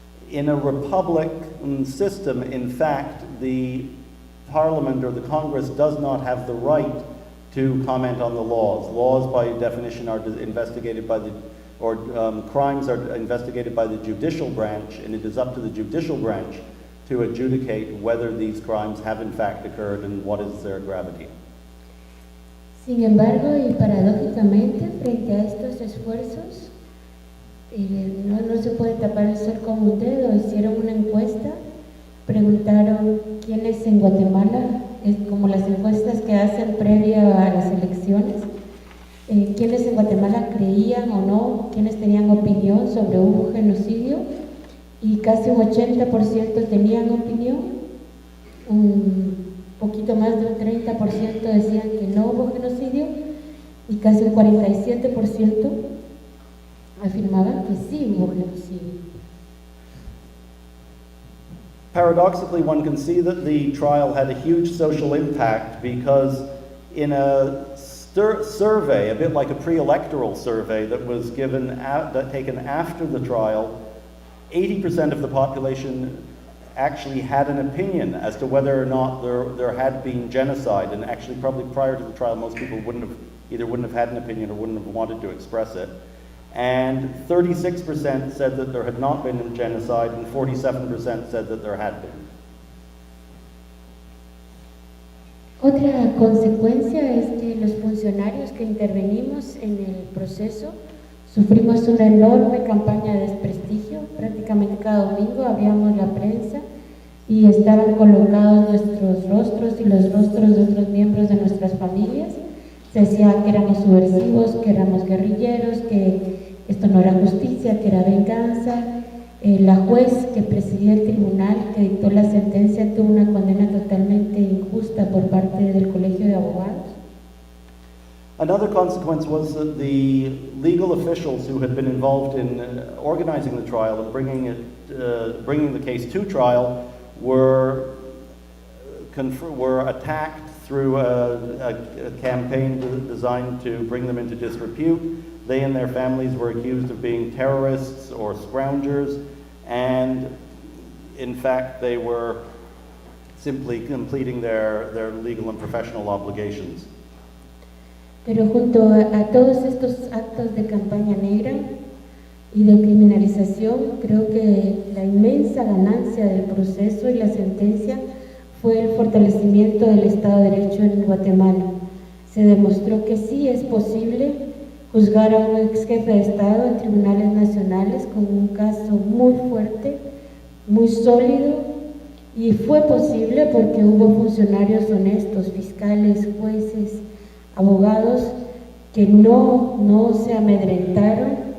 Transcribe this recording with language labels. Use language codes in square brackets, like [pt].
[en] In a republic system, in fact, the Parliament or the Congress does not have the right to comment on the laws. Laws, by definition, are investigated by crimes are investigated by the judicial branch, and it is up to the judicial branch to adjudicate whether these crimes have in fact occurred and what is their gravity. [es] Sin embargo, y paradójicamente, frente a estos esfuerzos, no se puede tapar el sol con un dedo. Hicieron una encuesta, preguntaron quiénes en Guatemala, como las encuestas que hacen previa a las elecciones, quiénes en Guatemala creían o no, quiénes tenían opinión sobre un genocidio, y casi un 80% tenían opinión, un poquito más de un 30% decían que no hubo genocidio, y casi un 47% afirmaban que sí hubo genocidio. [en] Paradoxically, one can see that the trial had a huge social impact, because in a survey, a bit like a pre-electoral survey that was taken after the trial, 80% of the population actually had an opinion as to whether or not there had been genocide, and actually probably prior to the trial most people wouldn't have had an opinion or wouldn't have wanted to express it. And 36% said that there had not been a genocide, and 47% said that there had been. [es] Otra consecuencia es que los funcionarios que intervenimos en el proceso sufrimos una enorme campaña de desprestigio. Prácticamente cada domingo abríamos la prensa y estaban colocados nuestros rostros y los rostros de otros miembros de nuestras familias. Se decía que éramos subversivos, que éramos guerrilleros, que esto no era justicia, que era venganza. La juez que presidía el tribunal que dictó la sentencia tuvo una condena totalmente injusta por parte del Colegio de Abogados. [en] Another consequence was that the legal officials who had been involved in organizing the trial and bringing the case to trial were attacked through a campaign designed to bring them into disrepute. They and their families were accused of being terrorists or scroungers, and in fact they were simply completing their legal and professional obligations. [es] Pero junto a todos estos actos de campaña negra y de criminalización, creo que la inmensa ganancia del proceso y la sentencia fue el fortalecimiento del Estado de Derecho en Guatemala. Se demostró que sí es posible juzgar a un ex jefe de Estado en tribunales nacionales con un caso muy fuerte, muy sólido, y fue posible porque hubo funcionarios honestos, fiscales, jueces, abogados, que no se amedrentaron